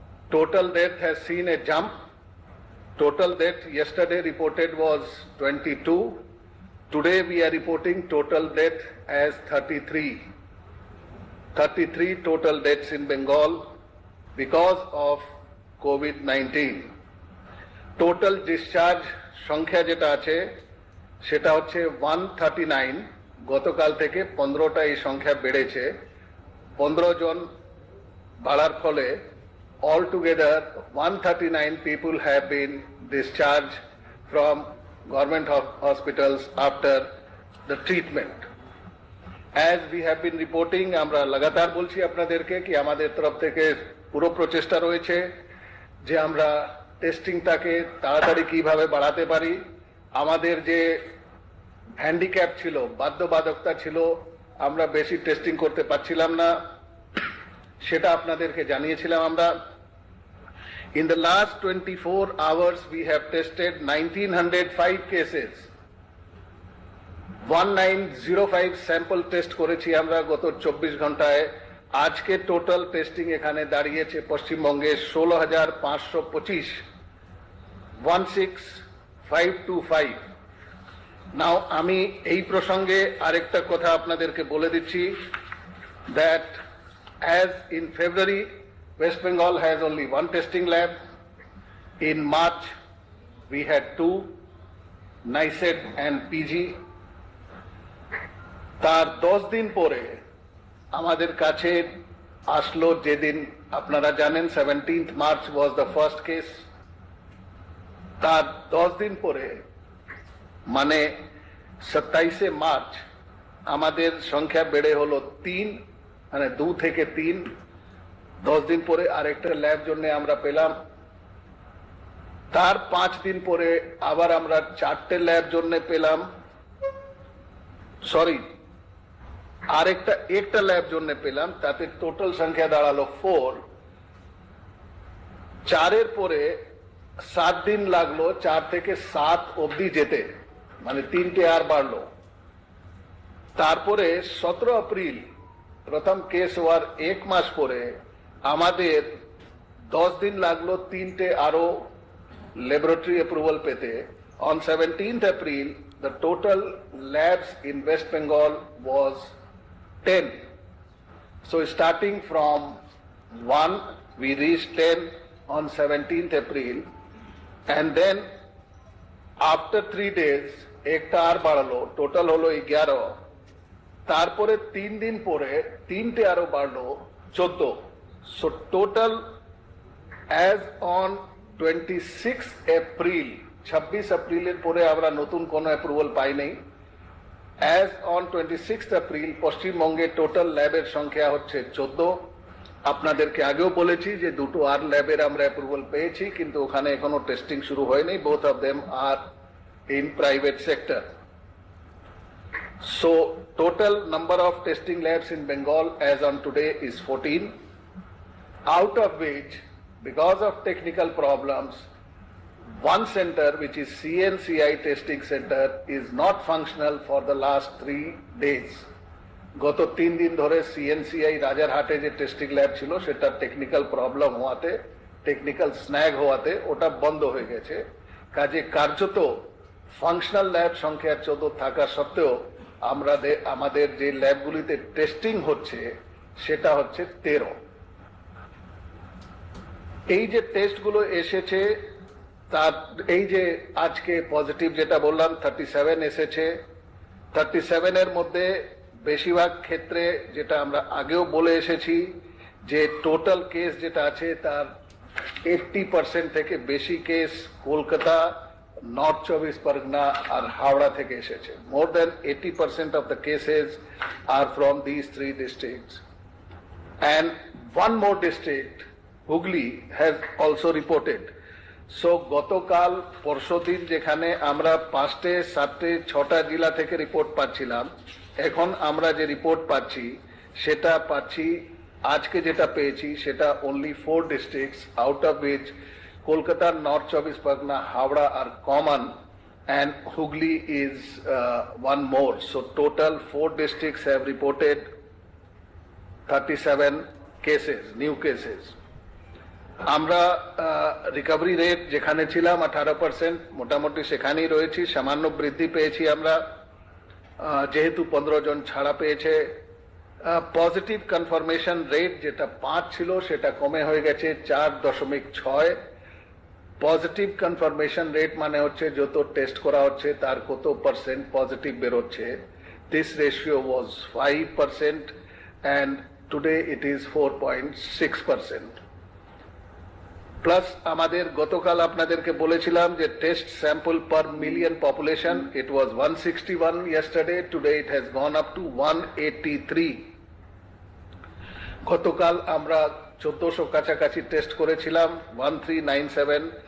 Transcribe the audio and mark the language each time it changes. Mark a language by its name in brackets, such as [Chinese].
[English] Total death has seen a jump. Total death yesterday reported was 22. Today we are reporting total death as 33. 33 total deaths in Bengal because of COVID-19. Total discharge [Bangla] সংখ্যা যেটা আছে সেটা হচ্ছে 139। গতকাল থেকে 15টা এই সংখ্যা বেড়েছে। 15 জন বাড়ার ফলে [English] all together 139 people have been discharged from government hospitals after the treatment. As we have been reporting, [Bangla] আমরা লাগাতার বলছি আপনাদেরকে কি আমাদের তরফ থেকে পুরো প্রচেষ্টা রয়েছে যে আমরা টেস্টিংটাকে তাড়াতাড়ি কিভাবে বাড়াতে পারি। আমাদের যে হ্যান্ডিক্যাপ ছিল, বাধ্যবাধকতা ছিল, আমরা বেশি টেস্টিং করতে পারছিলাম না, সেটা আপনাদেরকে জানিয়েছিলাম আমরা। [English] In the last 24 hours we have tested 1905 cases. [Bangla] 1905 sample test করেছি আমরা গত 24 ঘন্টায়। আজকে টোটাল টেস্টিং এখানে দাঁড়িয়েছে পশ্চিমবঙ্গে 16,525, 16525। নাও আমি এই প্রসঙ্গে আরেকটা কথা আপনাদেরকে বলে দিচ্ছি, [English] that as in February West Bengal has only one testing lab. In March we had 2, NICET and PG. [Bangla] তার 10 দিন পরে আমাদের কাছে আসলো যেদিন আপনারা জানেন [English] 17th March was the first case. [Bangla] তার 10 দিন পরে মানে 27শে মার্চ আমাদের সংখ্যা বেড়ে হলো 3, মানে 2 থেকে 3। 10 দিন পরে আরেকটা ল্যাব জন্য আমরা পেলাম। তার 5 দিন পরে আবার আমরা 4টে ল্যাব জন্য পেলাম, সরি একটা ল্যাব জন্য পেলাম, তাতে টোটাল সংখ্যা দাঁড়ালো 4। 4-এর পরে 7 দিন লাগলো 4 থেকে 7 অবধি যেতে, মানে 3টে আর বাড়লো। তারপরে 17 এপ্রিল প্রথম কেস হওয়ার 1 মাস পরে আমাদের 10 দিন লাগলো 3টে আরো ল্যাবরেটরি অ্যাপ্রুভাল পেতে। [English] On 17th April the total labs in West Bengal was 10. So starting from 1 we reached 10 on 17th April, and then after 3 days [Bangla] একটা আর বাড়লো, টোটাল হলো 11। তারপরে 3 দিন পরে 3টে আরো বাড়লো 14। [English] So total as on 26th April, [Bangla] 26 এপ্রিলের পরে আমরা নতুন কোনো অ্যাপ্রুভাল পাই নাই। [English] as on 26th April [Bangla] পশ্চিমবঙ্গে টোটাল ল্যাবের সংখ্যা হচ্ছে 14। আপনাদেরকে আগেও বলেছি যে 2টো আর ল্যাবের আমরা অ্যাপ্রুভাল পেয়েছি, কিন্তু ওখানে এখনো টেস্টিং শুরু হয়নি। [English] both of them are in private sector. So total number of testing labs in Bengal as on today is 14, out of which because of technical problems one center, which is CNCI testing center, is not functional for the last 3 days. [Bangla] গত 3 দিন ধরে CNCI রাজারহাটে যে testing lab ছিল সেটা technical problem হওয়াতে, technical স্ন্যাগ হওয়াতে ওটা বন্ধ হয়ে গেছে। কাজে কার্যত ফাংশনাল ল্যাব সংখ্যা 14 থাকা সত্ত্বেও আমাদের যে ল্যাবগুলিতে টেস্টিং হচ্ছে সেটা হচ্ছে 13। এই যে টেস্টগুলো এসেছে তার এই যে আজকে পজিটিভ যেটা বললাম 37 এসেছে, 37 এর মধ্যে বেশিরভাগ ক্ষেত্রে যেটা আমরা আগেও বলে এসেছি যে টোটাল কেস যেটা আছে তার 80% থেকে বেশি কেস কলকাতা, নর্থ চব্বিশ পরগনা আর হাওড়া থেকে এসেছে। [English] More then 80% of the cases are from this 3 districts and one more district, Hooghly, has also reported. [Bangla] So গতকাল পরশুদিন যেখানে আমরা 5টে 7টে 6টা জেলা থেকে রিপোর্ট পাচ্ছিলাম, এখন আমরা যে রিপোর্ট পাচ্ছি সেটা পাচ্ছি আজকে যেটা পেয়েছি সেটা [English] only 4 districts out of which Kolkata, North Chobis Pargana, Howrah are common and Hooghly is one more. So total 4 districts have reported 37 cases, new cases. [Bangla] আমরা রিকভারি রেট যেখানে ছিলাম 18%, মোটামুটি সেখানেই রয়েছি, সামান্য বৃদ্ধি পেয়েছি আমরা, যেহেতু 15 জন ছাড়া পেয়েছে। পজিটিভ কনফার্মেশন রেট যেটা 5 ছিল সেটা কমে হয়ে গেছে 4.6। পজিটিভ কনফার্মেশন রেট মানে হচ্ছে যত টেস্ট করা হচ্ছে তার কত পার্সেন্ট পজিটিভ বেরোচ্ছে। [English] This ratio was 5% and today it is 4.6%. Plus [Bangla] আমাদের গতকাল আপনাদেরকে বলেছিলাম যে [English] Test sample per million population, it was 161 yesterday, today it has gone up to 183. [Bangla] গতকাল আমরা 1400 কাছাকাছি টেস্ট করেছিলাম, 1397।